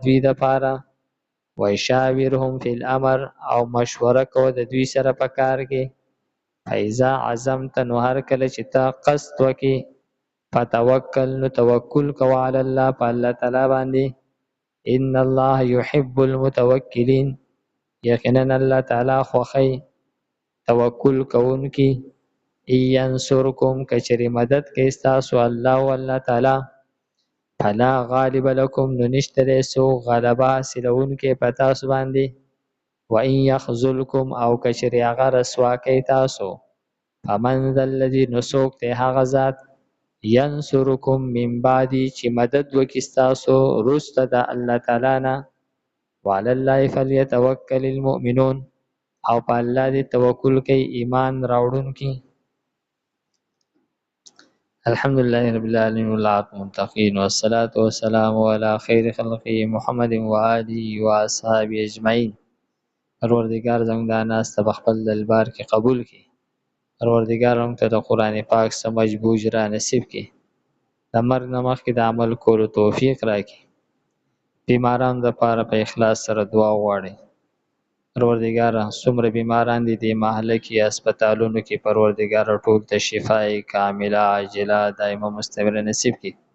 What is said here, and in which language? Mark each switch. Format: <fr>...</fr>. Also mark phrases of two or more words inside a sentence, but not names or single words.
<ps>دوی دپاره،</ps> <ar>وشاورهم فی الامر</ar> <ps>او مشوره کوه د دوی سره په کار کې،</ps> <ar>فاذا عزمت</ar> <ps>نو هر کله چې ته قصد وکې، فتوکل نو توکل کوه</ps> <ar>علی الله</ar> <ps>په الله تعالی باندې،</ps> <ar>ان الله یحب المتوکلین،</ar> <ps>یقینا الله تعالی خوښوي توکل کوونکي.</ps> <ar>ان ینصرکم</ar> <ps>کچری مدد کوي ستاسو الله او الله تعالی،</ps> <ar>فلا غالب لکم</ar> <ps>نو نشته دی څوک غلبه حاصلوونکی په تاسو باندې،</ps> <ar>و ان یخذلکم</ar> <ps>او کچری هغه رسوا کوي تاسو،</ps> <ar>فمن ذا الذی</ar> <ps>نو څوک دی هغه ذات،</ps> <ar>ینصرکم من بعدی</ar> <ps>چې مدد وکړي ستاسو وروسته د الله تعالی نه،</ps> <ar>وعلى الله فلیتوکل المؤمنون،</ar> <ps>او په الله دې توکل کوي ایمان راوړونکي.</ps> <ar>الحمدلله رب العالمین والعاقبۃ للمتقین والصلاة والسلام علی خیر خلقه محمد و آله و اصحابه اجمعین.</ar> <ps>پروردگار زموږ دا ناسته په خپل دربار کې قبول کړي. پروردگار موږ ته د قرآن پاک سمجھ بوجھ را نصیب کړي. د مرګ نه مخکې د عمل کولو توفیق راکړي. بیمارانو لپاره په اخلاص سره دعا وغواړئ. پروردګاره څومره بیماران دي دې محله کې هسپتالونو کې، پروردګاره ټول ته</ps> <ar>شفای کامله عاجله دایمه مستمره</ar> <ps>نصیب کړي.</ps>